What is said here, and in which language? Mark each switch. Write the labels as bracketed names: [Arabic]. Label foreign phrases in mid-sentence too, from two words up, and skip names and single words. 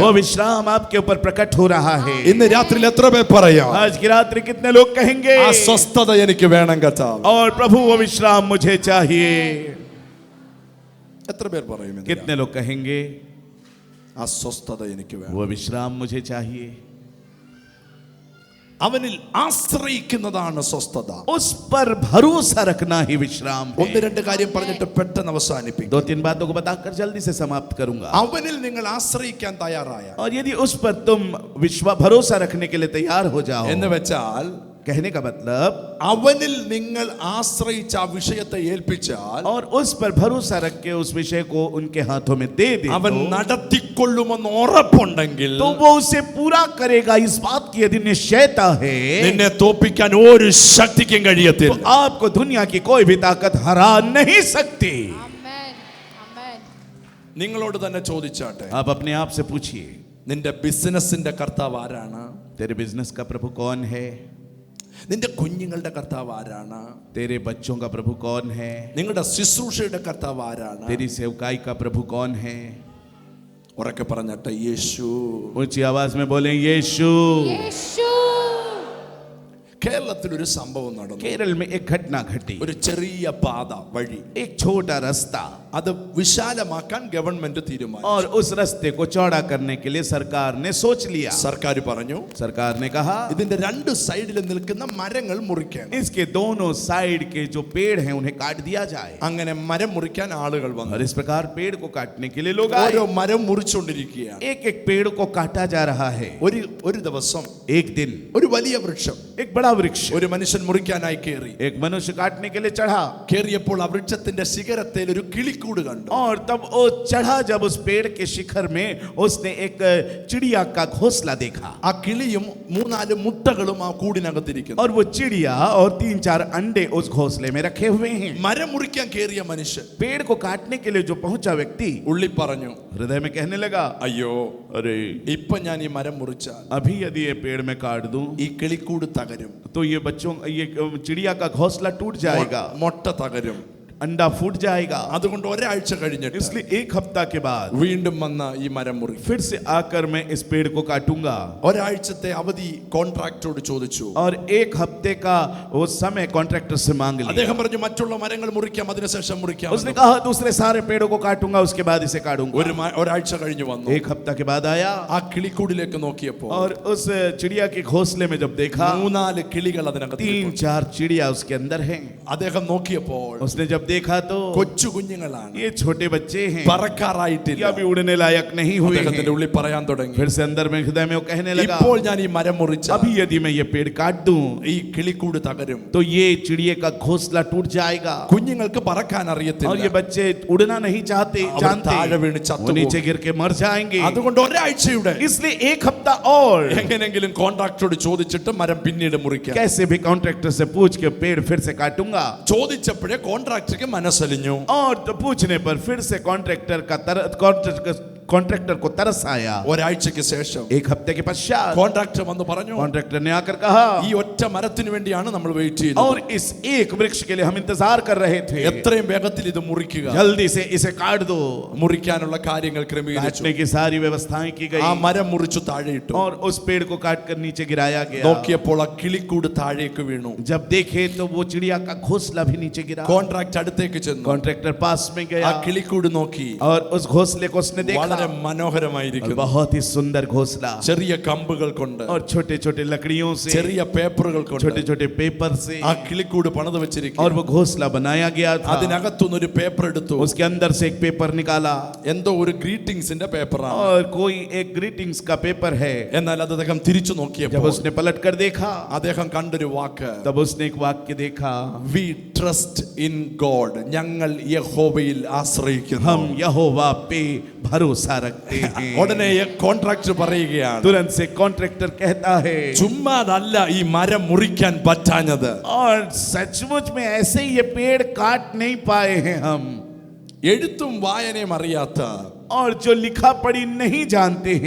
[Hindi] वो विश्राम आपके ऊपर प्रकट हो रहा है। [Malayalam] ഇന്ന് രാത്രിയിൽ എത്ര പേർ പറയാം, [Hindi] आज की रात्रि कितने लोग कहेंगे, [Malayalam] ആ സ്വസ്ഥത എനിക്ക് വേണം കർത്താവേ? [Hindi] और प्रभु वो विश्राम मुझे चाहिए? [Malayalam] എത്ര പേർ പറയും ഇന്ന് [Hindi] कितने लोग कहेंगे [Malayalam] ആ സ്വസ്ഥത എനിക്ക് വേണം? [Hindi] वो विश्राम मुझे चाहिए? [Malayalam] അവനിൽ ആശ്രയിക്കുന്നതാണ് സ്വസ്ഥത. [Hindi] उस पर भरोसा रखना ही विश्राम [Malayalam] ഒന്ന് [Hindi] है। [Malayalam] രണ്ട് കാര്യം പറഞ്ഞിട്ട് പെട്ടെന്ന് അവസാനിപ്പിക്കും. [Hindi] 2-3 बातों को बताकर जल्दी से समाप्त करूंगा। [Malayalam] അവനിൽ നിങ്ങൾ ആശ്രയിക്കാൻ തയ്യാറായ [Hindi] और यदि उस पर तुम भरोसा रखने के लिए तैयार हो जाओ, [Malayalam] എന്ന് വെച്ചാൽ [Hindi] कहने का मतलब, [Malayalam] അവനിൽ നിങ്ങൾ ആശ്രയിച്ച ആ വിഷയത്തെ ഏൽപ്പിച്ചാൽ [Hindi] और उस पर भरोसा रख के उस विषय को उनके हाथों में दे दे [Malayalam] അവൻ [Hindi] तो [Malayalam] നടത്തിക്കൊള്ളുമെന്ന് ഉറപ്പുണ്ടെങ്കിൽ [Hindi] वो उसे पूरा करेगा। इस बात की यदि निश्चयता है [Malayalam] നിന്നെ തോപ്പിക്കാൻ ഒരു ശക്തിക്കും [Hindi] तो [Malayalam] കഴിയത്തില്ല. [Hindi] आपको दुनिया की कोई भी ताकत हरा नहीं सकती। [English] Amen. Amen. [Malayalam] നിങ്ങളോട് തന്നെ ചോദിച്ചാട്ടെ, [Hindi] आप अपने आप से पूछिए, [Malayalam] നിന്റെ ബിസിനസിന്റെ കർത്താവ് ആരാണ്? [Hindi] तेरे बिजनेस का प्रभु कौन है? [Malayalam] നിന്റെ കുഞ്ഞുങ്ങളുടെ കർത്താവ് ആരാണ്? [Hindi] तेरे बच्चों का प्रभु कौन है? [Malayalam] നിങ്ങളുടെ ശുശ്രൂഷയുടെ കർത്താവ് ആരാണ്? [Hindi] तेरी सेवकाई का प्रभु कौन है? [Malayalam] ഉറക്കെ പറഞ്ഞിട്ട് യേശു. [Hindi] ऊंची आवाज में बोले यीशु। यीशु. [Malayalam] കേരളത്തിൽ ഒരു സംഭവം നടന്നു. [Hindi] केरल में एक घटना घटी। [Malayalam] ഒരു ചെറിയ പാത വഴി [Hindi] एक छोटा रास्ता, [Malayalam] അത് വിശാലമാക്കാൻ ഗവൺമെന്റ് തീരുമാനിച്ചു. [Hindi] और उस रास्ते को चौड़ा करने के लिए सरकार ने सोच लिया। [Malayalam] സർക്കാർ പറഞ്ഞു [Hindi] सरकार ने कहा [Malayalam] ഇതിന്റെ രണ്ട് സൈഡിൽ നിൽക്കുന്ന മരങ്ങൾ മുറിക്കണം. [Hindi] इसके दोनों साइड के जो पेड़ हैं उन्हें काट दिया जाए। [Malayalam] അങ്ങനെ മരം മുറിക്കാൻ ആളുകൾ [Hindi] और [Malayalam] വന്നു. [Hindi] इस प्रकार पेड़ को काटने के लिए लोग [Malayalam] ഓരോ [Hindi] आए। [Malayalam] മരം മുറിച്ചുകൊണ്ടിരിക്കുകയാണ്. [Hindi] एक एक पेड़ को काटा जा रहा है। [Malayalam] ഒരു ദിവസം [Hindi] एक दिन [Malayalam] ഒരു വലിയ വൃക്ഷം [Hindi] एक बड़ा वृक्ष, [Malayalam] ഒരു മനുഷ്യൻ മുറിക്കാനായി കയറി. [Hindi] एक मनुष्य काटने के लिए चढ़ा, [Malayalam] കയറിയപ്പോൾ ആ വൃക്ഷത്തിന്റെ ശിഖരത്തിൽ ഒരു കിളിക്കൂട് കണ്ടു. [Hindi] और तब वो चढ़ा जब उस पेड़ के शिखर में उसने एक चिड़िया का घोंसला देखा। [Malayalam] ആ കിളിയും 3-4 മുട്ടകളും ആ കൂടിനകത്തിരിക്കുന്നു. [Hindi] और वो चिड़िया और 3-4 अंडे उस घोंसले में रखे हुए हैं। [Malayalam] മരം മുറിക്കാൻ കയറിയ മനുഷ്യൻ [Hindi] पेड़ को काटने के लिए जो पहुंचा व्यक्ति [Malayalam] ഉള്ളി പറഞ്ഞു, [Hindi] हृदय में कहने लगा, [Malayalam] അയ്യോ [Hindi] अरे [Malayalam] ഇപ്പൊ ഞാൻ ഈ മരം മുറിച്ചാൽ [Hindi] अभी यदि ये पेड़ में काट दूं [Malayalam] ഈ കിളിക്കൂട് തകരും, [Hindi] तो ये चिड़िया का घोंसला टूट जाएगा, [Malayalam] മൊട്ട തകരും. [Hindi] अंडा फूट जाएगा। [Malayalam] അതുകൊണ്ട് ഒരാഴ്ച കഴിഞ്ഞിട്ട് [Hindi] इसलिए एक हफ्ता के बाद [Malayalam] വീണ്ടും വന്ന ഈ മരം മുറി. [Hindi] फिर से आकर मैं इस पेड़ को काटूंगा। [Malayalam] ഒരാഴ്ചത്തെ അവധി കോൺട്രാക്ടറോട് ചോദിച്ചു. [Hindi] और एक हफ्ते का वो समय कॉन्ट्रैक्टर से मांग लिया। [Malayalam] അദ്ദേഹം പറഞ്ഞു മറ്റുള്ള മരങ്ങൾ മുറിക്കാം, അതിനുശേഷം മുറിക്കാം. [Hindi] उसने कहा दूसरे सारे पेड़ों को काटूंगा, उसके बाद इसे काटूंगा। [Malayalam] ഒരാഴ്ച കഴിഞ്ഞു വന്നു. [Hindi] एक हफ्ता के बाद आया [Malayalam] ആ കിളിക്കൂടിലേക്ക് നോക്കിയപ്പോൾ [Hindi] और उस चिड़िया के घोंसले में जब देखा [Malayalam] 3-4 കിളികൾ അതിനകത്ത്. [Hindi] 3-4 चिड़िया उसके अंदर हैं। [Malayalam] അദ്ദേഹം നോക്കിയപ്പോൾ [Hindi] उसने जब देखा तो [Malayalam] കൊച്ചു കുഞ്ഞുങ്ങളാണ്, [Hindi] ये छोटे बच्चे हैं, [Malayalam] പറക്കാറായിട്ടില്ല. [Hindi] ये अभी उड़ने लायक नहीं हुए [Malayalam] അദ്ദേഹത്തിന്റെ [Hindi] हैं। [Malayalam] ഉള്ളിൽ പറയാൻ തുടങ്ങി, [Hindi] फिर से अंदर में हृदय में वो कहने लगा, [Malayalam] ഇപ്പോൾ ഞാൻ ഈ മരം മുറിച്ച [Hindi] अभी यदि मैं ये पेड़ काट दूं [Malayalam] ഈ കിളിക്കൂട് തകരും. [Hindi] तो ये चिड़िए का घोंसला टूट जाएगा। [Malayalam] കുഞ്ഞുങ്ങൾക്ക് പറക്കാൻ [Hindi] और ये [Malayalam] അറിയത്തില്ല, [Hindi] बच्चे उड़ना नहीं चाहते, [Malayalam] അവർ [Hindi] जानते, [Malayalam] താഴെ വീണ് [Hindi] वो [Malayalam] ചത്തുപോകും. [Hindi] नीचे गिर के मर जाएंगे। [Malayalam] അതുകൊണ്ട് ഒരാഴ്ചയുടെ [Hindi] इसलिए एक हफ्ता और [Malayalam] എങ്ങനെങ്കിലും കോൺട്രാക്ടറോട് ചോദിച്ചിട്ട് മരം പിന്നീട് മുറിക്കാം. [Hindi] कैसे भी कॉन्ट्रैक्टर से पूछ के पेड़ फिर से काटूंगा। [Malayalam] ചോദിച്ചപ്പോഴേ കോൺട്രാക്ടർക്ക് മനസ്സലിഞ്ഞു. [Hindi] और तो पूछने पर फिर से कॉन्ट्रैक्टर को तरस आया। [Malayalam] ഒരാഴ്ചയ്ക്ക് ശേഷം [Hindi] एक हफ्ते के पश्चात [Malayalam] കോൺട്രാക്ടർ വന്ന് പറഞ്ഞു, [Hindi] कॉन्ट्रैक्टर ने आकर कहा, [Malayalam] ഈ ഒറ്റ മരത്തിന് വേണ്ടിയാണ് നമ്മൾ വെയിറ്റ് [Hindi] और [Malayalam] ചെയ്യുന്നത്, [Hindi] इस एक वृक्ष के लिए हम इंतजार कर रहे थे, [Malayalam] എത്രയും വേഗത്തിൽ ഇത് മുറിക്കുക. [Hindi] जल्दी से इसे काट दो। [Malayalam] മുറിക്കാനുള്ള കാര്യങ്ങൾ ക്രമീകരിച്ചു. [Hindi] काटने की सारी व्यवस्थाएं की [Malayalam] ആ [Hindi] गई [Malayalam] മരം മുറിച്ചു താഴെയിട്ടു. [Hindi] और उस पेड़ को काट कर नीचे गिराया गया। [Malayalam] നോക്കിയപ്പോൾ ആ കിളിക്കൂട് താഴേക്ക് വീണു. [Hindi] जब देखे तो वो चिड़िया का घोंसला भी नीचे गिरा। [Malayalam] കോൺട്രാക്ട് അടുത്തേക്ക് ചെന്നു, [Hindi] कॉन्ट्रैक्टर पास में [Malayalam] ആ [Hindi] गया [Malayalam] കിളിക്കൂട് നോക്കി. [Hindi] और उस घोंसले को उसने [Malayalam] വളരെ [Hindi] देखा, [Malayalam] മനോഹരമായിരിക്കുന്നു. [Hindi] बहुत ही सुंदर घोंसला, [Malayalam] ചെറിയ കമ്പുകൾ കൊണ്ട്, [Hindi] और छोटे छोटे लकड़ियों से, [Malayalam] ചെറിയ പേപ്പറുകൾ കൊണ്ട് [Hindi] छोटे छोटे पेपर से [Malayalam] ആ കിളിക്കൂട് പണിത് [Hindi] और [Malayalam] വെച്ചിരിക്കുന്നു. [Hindi] वो घोंसला बनाया गया था। [Malayalam] അതിനകത്തുനിന്ന് ഒരു പേപ്പർ എടുത്തു. [Hindi] उसके अंदर से एक पेपर निकाला [Malayalam] എന്തോ ഒരു ഗ്രീറ്റിംഗ്സിന്റെ പേപ്പറാണ്. [Hindi] और कोई एक ग्रीटिंग्स का पेपर है। [Malayalam] എന്നാൽ അത് അദ്ദേഹം തിരിച്ചു [Hindi] जब [Malayalam] നോക്കിയപ്പോൾ [Hindi] उसने पलट कर देखा, [Malayalam] അദ്ദേഹം കണ്ടൊരു വാക്ക്, [Hindi] तब उसने एक वाक्य देखा, [English] We trust in God, [Malayalam] ഞങ്ങൾ യഹോവയിൽ ആശ്രയിക്കുന്നു. [Hindi] हम यहोवा पे भरोसा रखते हैं। [Malayalam] ഉടനെ കോൺട്രാക്ടർ പറയുകയാണ്, [Hindi] तुरंत से कॉन्ट्रैक्टर कहता है, [Malayalam] ചുമ്മാതല്ല ഈ മരം മുറിക്കാൻ പറ്റാഞ്ഞത്, [Hindi] और सचमुच में ऐसे ही ये पेड़ काट नहीं पाए हैं हम, [Malayalam] എഴുത്തും വായനയും അറിയാത്ത [Hindi] और जो लिखा पढ़ी नहीं जानते हैं,